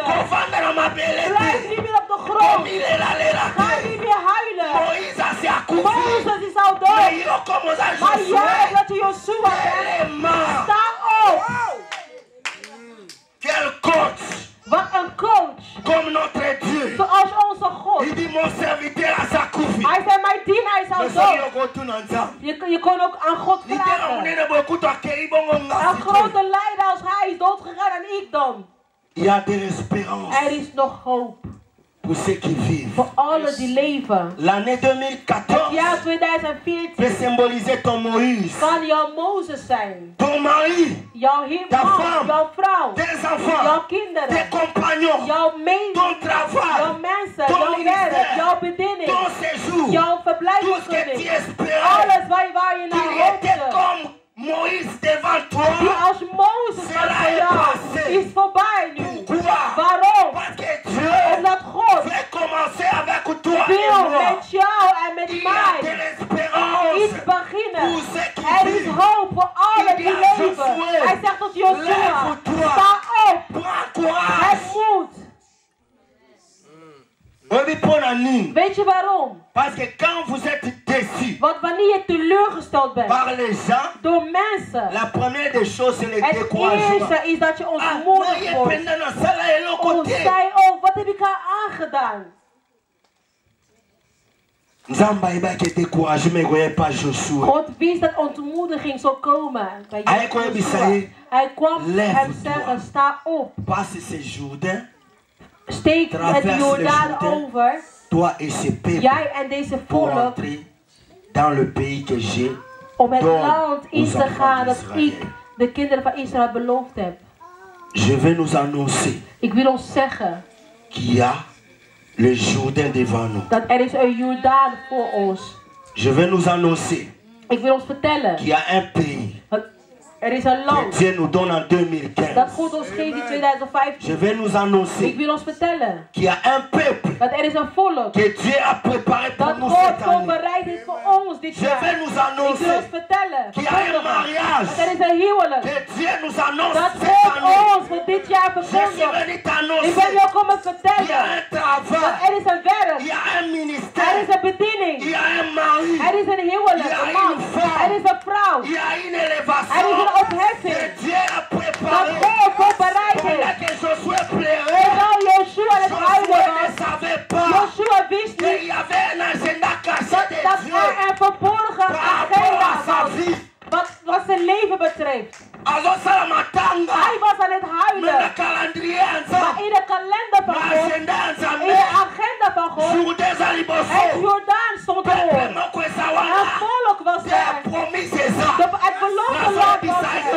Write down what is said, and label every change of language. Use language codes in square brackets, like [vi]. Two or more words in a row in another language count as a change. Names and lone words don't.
[nl] Blijf niet meer op de grond. Ga niet meer huilen. Mozes is al dood. Maar jij dat je Joshua bent. Sta op. [fr] Quel coach. [nl] Wat een coach. [fr] Comme notre Dieu. [nl] Zoals onze God. [fr] Il dit mon serviteur a Zakoufi. [nl] Hij zei mijn dienaar is al dood. Je kon ook aan God vragen. Een grote leider als hij is doodgegaan en ik dan. [fr] Il y a de l'espérance. [nl] Er is nog hoop. [fr] Pour ceux qui vivent. [nl] Voor alle die leven. [fr] L'année 2014. [nl] Het jaar 2014. [fr] Peut symboliser ton Moïse. [nl] Kan jouw Mozes zijn. [fr] Ton mari. [nl] Jouw man. Jouw vrouw. [fr] Tes enfants. [nl] Jouw kinderen. [fr] Tes compagnons. [nl] Jouw mensen. [fr] Ton travail. [nl] Jouw mensen. Jouw werk. Jouw bediening. [fr] Ton séjour. [nl] Jouw verblijfsvergunning. Alles waar je naar hoopte. [fr] Moïse devant toi. [nl] Die als Mozes was voor jou. Is voorbij nu. Waarom? Omdat God wil met jou en met mij iets beginnen. Er is hoop voor alle die leven. Hij zegt tot Joshua, sta op. Heb moed. Weet je waarom? [fr] Parce que quand vous êtes déçu [nl] Want wanneer je teleurgesteld bent [fr] par les gens, [nl] door mensen, [fr] la première des choses c'est le [nl] het [fr] découragement. [nl] eerste is dat je ontmoedigd wordt. Oh, zij, oh, wat heb ik haar aangedaan? God wist dat ontmoediging zou komen bij Joshua. Hij kwam hem zeggen, sta op. Steek het Jordaan over. Jij en deze volk. Om het land in te gaan dat ik de kinderen van Israël beloofd heb. Ik wil ons zeggen. [fr] Le Jourdain devant nous. [nl] Dat er is een Jordaan voor ons. [fr] Je vais nous annoncer. [nl] Ik wil ons vertellen. [fr] Qu'il y a un pays. [nl] Er is een land. [fr] Que Dieu nous donne en 2015. [nl] Dat God ons geeft in 2015. [fr] Je vais nous annoncer. [nl] Ik wil ons vertellen. [fr] Qu'il y a un peuple. [nl] Dat er is een volk. [fr] Que Dieu a préparé pour nous cette année. [nl] Dat God voorbereid heeft voor ons dit jaar. [fr] Je vais nous annoncer. [nl] Ik wil ons vertellen. [fr] Qu'il y a un mariage. [nl] Dat er is een huwelijk. [fr] Que Dieu nous annonce [nl] dat [fr] cette [nl] God [fr] année. [nl] ons voor dit jaar verkondigt. Ik ben jou komen vertellen. [fr] Il y a un travail. [nl] Dat er is een werk. [fr] Il y a un ministère. [nl] Er is een bediening. [fr] Il y a un mari. [nl] Er is een huwelijk. [fr] Il y a [nl] een man. [fr] une femme. [nl] Er is een vrouw. [fr] Il y a une élévation. [nl] Er is een opheffing. [fr] Dieu a préparé. [nl] Dat God voorbereid [fr] Pendant que Josué pleurait. [nl] Terwijl Joshua het huilen [fr] Josué ne savait pas. [nl] Joshua wist [fr] qu'il [nl] niet [fr] y avait un agenda caché de [nl] dat [fr] Dieu [nl] er een verborgen [fr] par rapport [nl] agenda [fr] à sa [nl] was. [fr] vie. [nl] Wat zijn leven betreft. Hij was aan het huilen. Maar in de kalender van God, in de agenda van God, het Jordaan stond erop. Het volk was er. Het beloofde land was er.